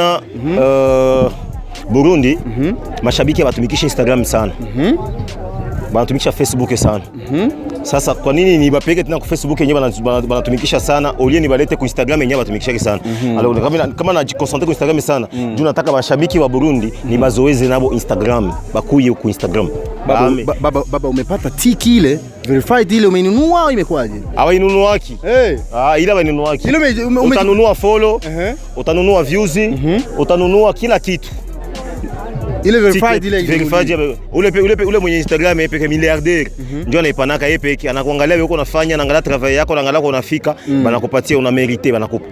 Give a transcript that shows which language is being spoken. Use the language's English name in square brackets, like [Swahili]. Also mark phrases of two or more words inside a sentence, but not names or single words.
[Swahili] Ku Instagram nilikiaona Burundi mashabiki watumikisha Instagram sana. Wanatumikisha Facebook sana. Sasa kwa nini ni bapeke tena kwa Facebook yenyewe wanatumikisha sana, olie ni balete ku Instagram yenyewe watumikisha sana. Alors kama najikoncentre ku Instagram sana, juu nataka mashabiki wa Burundi ni bazoeze nabo Instagram, bakuye ku Instagram. Baba umepata tiki ile, verified ile umeinunua au imekwaje? Hawainunuaki. Ila wainunuaki. Utanunua follow, utanunua views, utanunua kila kitu. Ile verified ile ule mwenye Instagram yeye peke milliardaire ndio anaipanaka yeye peke, anakuangalia wewe uko unafanya, anaangalia travail yako, anaangalia uko unafika, banakupatia una merite, banakupa.